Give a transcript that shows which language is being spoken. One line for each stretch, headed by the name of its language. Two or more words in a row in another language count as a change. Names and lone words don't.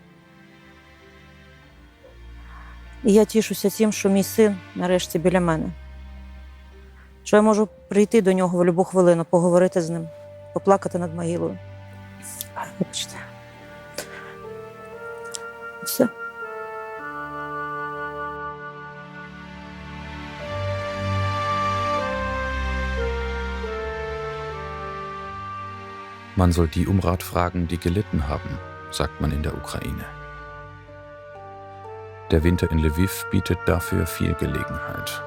Ukrainian: І я тішуся тим, що мій син нарешті біля мене. Що я можу прийти до нього в будь-яку хвилину, поговорити з ним, поплакати над могилою. Вибачте. Все.
German: Man soll die um Rat fragen, die gelitten haben, sagt man in der Ukraine. Der Winter in Lviv bietet dafür viel Gelegenheit.